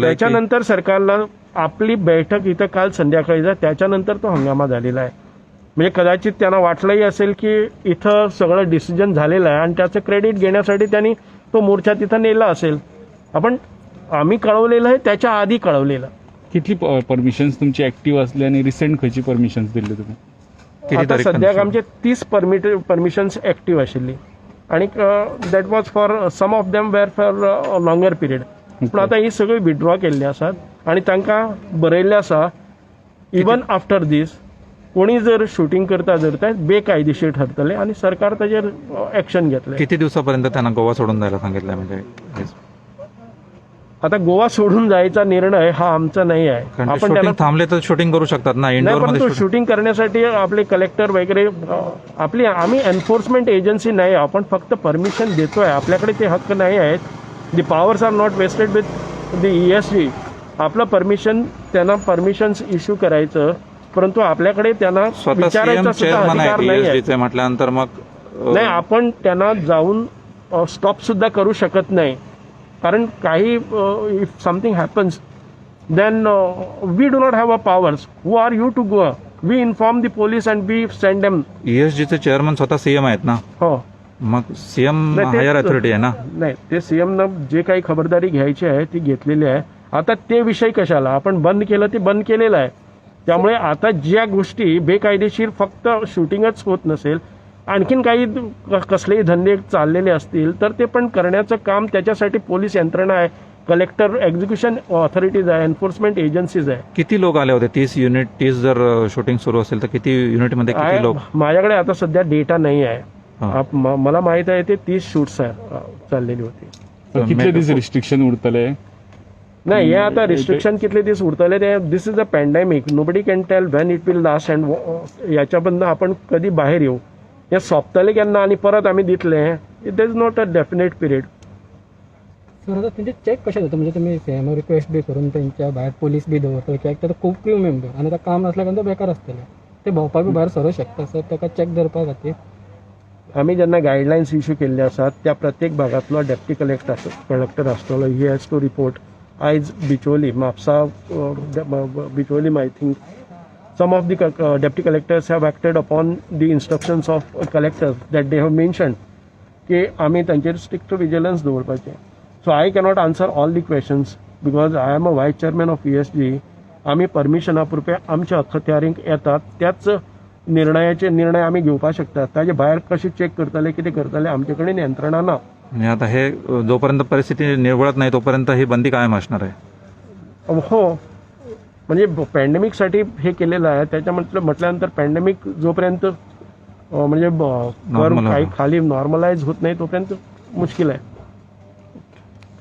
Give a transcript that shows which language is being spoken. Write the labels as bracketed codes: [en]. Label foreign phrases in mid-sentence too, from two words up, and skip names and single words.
[mr] त्याच्यानंतर सरकारला आपली बैठक इथं काल संध्याकाळीचा त्याच्यानंतर तो हंगामा झालेला आहे. म्हणजे कदाचित त्यांना वाटलंही असेल की इथं सगळं डिसिजन झालेलं आहे आणि त्याचं क्रेडिट घेण्यासाठी त्यांनी तो मोर्चा तिथं नेला असेल. आम्ही कळवलेलं आहे त्याच्या आधी कळवलेलं. [kok] कितली परमिशन्स तुमची ऍक्टिव्ह असली आणि रिसेंट खंयची परमिशन्स दिल्ली तुम्ही? आता सध्याक आमचे 30 परमिशन्स ऍक्टिव्ह आशिल्ली आणि [en] that was for some of them were for longer period. [kok] पण आता ही सगळी विड्रॉ केल्ली आसात आणि तांकां बरयल्लें आसा [en] even after this [kok] कोणी जर शूटिंग करता जर ते बेकायदेशीर ठरतले आणि सरकार ताजेर ऍक्शन घेतले. [mr] किती दिवसापर्यंत त्यांना गोवा सोडून जायला सांगितलं? म्हणजे आता गोवा सोडून जायचा निर्णय हा आमचा नाही आहे. आपण त्याला थांबले तर शूटिंग करू शकतात ना इंडोरमध्ये. शूटिंग करण्यासाठी आपले कलेक्टर वगैरे आम्ही [en] enforcement agency [mr] नाही. आपण फक्त परमिशन देतोय. आपल्याकडे ते हक्क नाही आहेत. [en] the powers are not vested with the ESG. [mr] आपलं परमिशन त्यांना [en] permissions issue [mr] करायचं, परंतु आपल्याकडे त्यांना विचारायचा सुद्धा अधिकार नाही आहे म्हटल्यानंतर मग नाही. आपण त्यांना जाऊन स्टॉप सुद्धा करू शकत नाही. कारण काही [en] if something happens then we do not have a powers. who are you to go? we inform the police and we send them. [mr] ESGचे चेअरमन स्वतः CM आहेत ना? हो. मग CM [en] higher authority [mr] आहे ना? नाही, ते CM जे काही खबरदारी घ्यायची आहे ती घेतलेली आहे. आता ते विषय कशाला? आपण बंद केलं ते बंद केलेलं आहे. त्यामुळे आता ज्या गोष्टी बेकायदेशीर फक्त शूटिंगच होत नसेल, आणखीन काही कसलेही धंदे चाललेले असतील तर ते पण करण्याचं काम त्याच्यासाठी पोलीस यंत्रणा आहे, कलेक्टर, [en] execution authorities [mr] आहे, [en] enforcement agencies [mr] आहे. किती लोक आले होते? 30 जर शूटिंग सुरू असेल तर किती युनिटमध्ये किती लोक? माझ्याकडे आता सध्या डेटा नाही आहे. मला माहित आहे ते 30 शूट्स चाललेली होती. [kok] कितले दीस रिस्ट्रिक्शन उरतले? नाही हे आता रिस्ट्रिक्शन कितले दीस उरतले ते [en] this is a pandemic nobody can tell when it will last and [kok] याच्याबद्दल आपण कधी बाहेर येऊ हे सोंपतले केन्ना आणि परत आम्ही दितले [en] it is not a definite period. [kok] सर आता त्यांचे चेक कशे जाता म्हणजे तुम्ही सीएमओ रिक्वेस्ट बी करून त्यांच्या भायर पोलीस बी दवरतले कित्याक तर खूब [en] crew member [kok] आनी आतां काम नसल्या कारणान ते बेकार आसतले ते भोंवपाक बी भायर सरूं शकता सर ताका चेक धरपा खातीर. आम्ही ज्यांना गाईडलाईन्स इश्यू केल्ले आसात त्या प्रत्येक भागातलो डेप्टी कलेक्टर आसतलो [en] he has to report. आयज बिचोली म्हापसा बिचोली I think some of the deputy collectors have acted upon the instructions of collectors that they have mentioned [kok] की आम्ही तांचेर स्ट्रिक्ट विजिलन्स दवरपाचें. [en] so I cannot answer all the questions because I am a vice chairman of ESG. [kok] आम्ही परमिशना पुरते आमच्या अखत्यारीक येतात त्याच निर्णय आम्ही घेवपाक शकतात. ताजे भायर कशें चेक करतले कितें करतले आमचे कडेन यंत्रणा ना. [mr] म्हणजे आता हे जोपर्यंत परिस्थिती निवळत नाही तोपर्यंत ही बंदी कायम असणार आहे. हो म्हणजे पॅन्डेमिकसाठी हे केलेलं आहे त्याच्या म्हटल्यानंतर पॅन्डेमिक जोपर्यंत म्हणजे कर्व काही खाली नॉर्मलाइज होत नाही तोपर्यंत मुश्किल आहे.